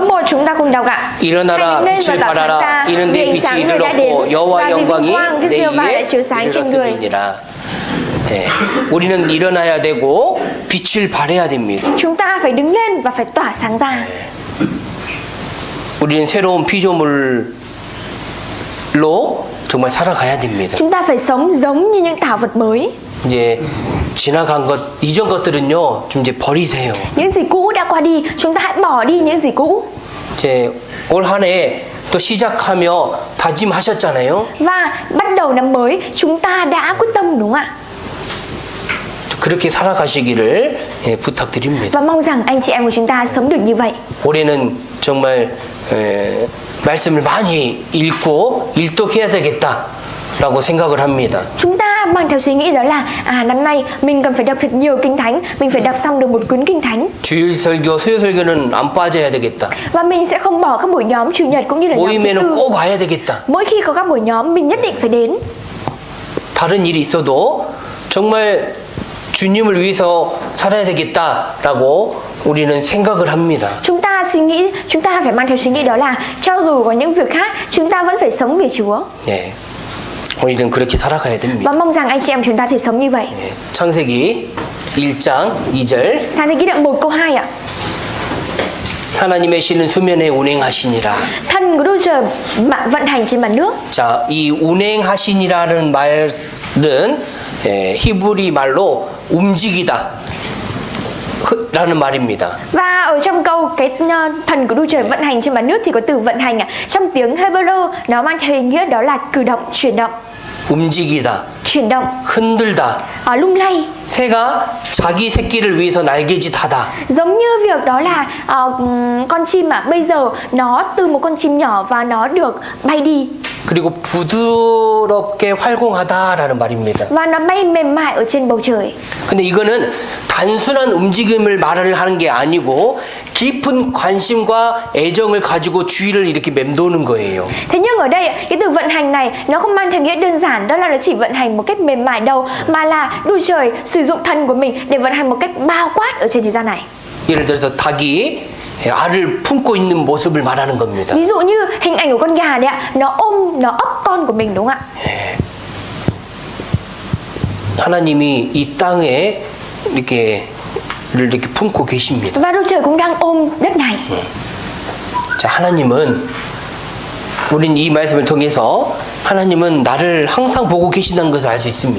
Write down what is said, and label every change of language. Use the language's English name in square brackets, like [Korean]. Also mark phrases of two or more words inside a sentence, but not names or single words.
[Vietnamese] Câu 1 chúng ta cùng đọc ạ. [Korean] 일어나라 빛을 발하라 이는 내 빛이 이르렀고 여호와 영광이 내 위에 이르렀음이니라. 우리는 일어나야 되고 빛을 발해야 됩니다. [Vietnamese] Chúng ta phải đứng lên và phải tỏa sáng ra. [Korean] 우리는 새로운 피조물로 정말 살아가야 됩니다. [Vietnamese] Chúng ta phải sống giống như những tạo vật mới. [Korean] 이제 지나간 것 이전 것들은요 좀 이제 버리세요. [Vietnamese] Những gì cũ đã qua đi, chúng ta hãy bỏ đi những gì cũ. [Korean] 이제 올 한 해 또 시작하며 다짐하셨잖아요. [Vietnamese] Và bắt đầu năm mới, chúng ta đã quyết tâm, đúng không ạ? [Korean] 그렇게 살아가시기를 부탁드립니다. [Vietnamese] Và mong rằng anh chị em của chúng ta sống được như vậy. [Korean] 올해는 정말 말씀을 많이 읽고 일독해야 되겠다라고 생각을 합니다. [Vietnamese] Chúng ta mang theo suy nghĩ đó là năm nay mình cần phải đọc thật nhiều kinh thánh, mình phải đọc xong được một cuốn kinh thánh. [Korean] 주일 설교, 수요 설교는 안 빠져야 되겠다. [Vietnamese] Và mình sẽ không bỏ các buổi nhóm chủ nhật cũng như là nhóm thứ [Korean] 모임에는 [Vietnamese] tư. [Korean] 꼭 와야 되겠다. [Vietnamese] Mỗi khi có các buổi nhóm mình nhất định phải đến. [Korean] 다른 일이 있어도 정말 주님을 위해서 살아야 되겠다라고 우리는 생각을 합니다. [Vietnamese] Chúng ta suy nghĩ, chúng ta phải mang theo suy nghĩ đó là cho dù có những việc khác, chúng ta vẫn phải sống vì Chúa. [Korean] 네, 우리는 그렇게 살아가야 됩니다. [Vietnamese] Và mong rằng anh chị em chúng ta thể sống như vậy. [Korean] 네, 창세기 1장 2절 [Vietnamese] Sáng thế ký đoạn 1 câu 2 ạ. [Korean] 하나님의 신은 수면에 운행하시니라. [Vietnamese] Thần của Đức Trời vận hành trên mặt nước. [Korean] 자, 이 운행하시니라는 말은 히브리 말로 움직이다, 라는 말입니다. [Vietnamese] Và ở trong câu cái thần của Đức Trời vận hành trên mặt nước thì có từ vận hành ạ. Trong tiếng Hebrew nó mang theo ý nghĩa đó là cử động, chuyển động. [Korean] 움직이다, [Vietnamese] Chuyển động, [Korean] 흔들다. [Vietnamese] lung lay. [Korean] 새가 자기 새끼를 위해서 날개짓하다. [Vietnamese] Giống như việc đó là con chim bây giờ nó từ một con chim nhỏ và nó được bay đi. [Korean] 그리고 부드럽게 활공하다라는 말입니다. [Vietnamese] Và nó bay mềm mại ở trên bầu trời. [Korean] 근데 이거는 단순한 움직임을 말을 하는 게 아니고 깊은 관심과 애정을 가지고 주위를 이렇게 맴도는 거예요. [Vietnamese] Thế nhưng ở đây cái từ vận hành này nó không mang theo nghĩa đơn giản đó là nó chỉ vận hành một cách mềm mại đâu, mà là Đức Trời sử dụng thần của mình để vận hành một cách bao quát ở trên thế gian này. [Korean] 예를 들어서 닭이 알을 품고 있는 모습을 말하는 겁니다. [Vietnamese] Ví dụ như hình ảnh của con gà đấy ạ, nó ấp con của mình đúng không ạ? [Korean] 하나님이 이 땅에 이렇게 품고 계십니다. [Vietnamese] Và Đức Trời cũng đang ôm đất này. [Korean] 자, 하나님은 우린 이 말씀을 통해서 하나님은 나를 항상 보고 계신다는 것을 알 수 있습니다.